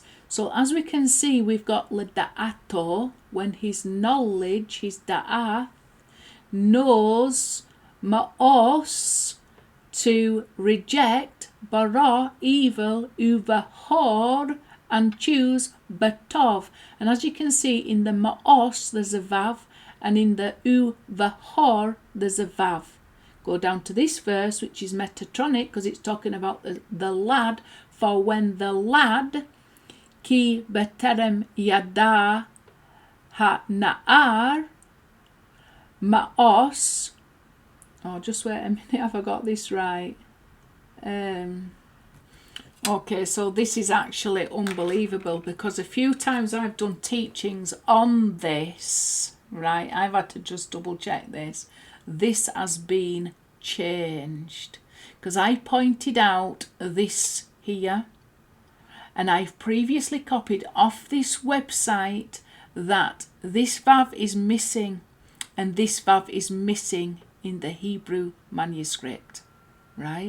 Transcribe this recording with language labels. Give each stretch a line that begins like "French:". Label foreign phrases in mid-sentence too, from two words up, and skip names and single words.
English: So as we can see, we've got leda'ato, when his knowledge, his da'ah, knows ma'os, to reject bara, evil, uvahor, and choose batov. And as you can see, in the ma'os there's a vav, and in the uvahor there's a vav. Go down to this verse, which is Metatronic, because it's talking about the lad. For when the lad,
Hebrew: כי בטרם ידע הנער מאוס.
English: Oh, just wait a minute, have I got this right? Okay, so this is actually unbelievable, because a few times I've done teachings on this, right? I've had to just double check this. This has been changed, because I pointed out this here, and I've previously copied off this website that this vav is missing, and this vav is missing in the Hebrew manuscript, right?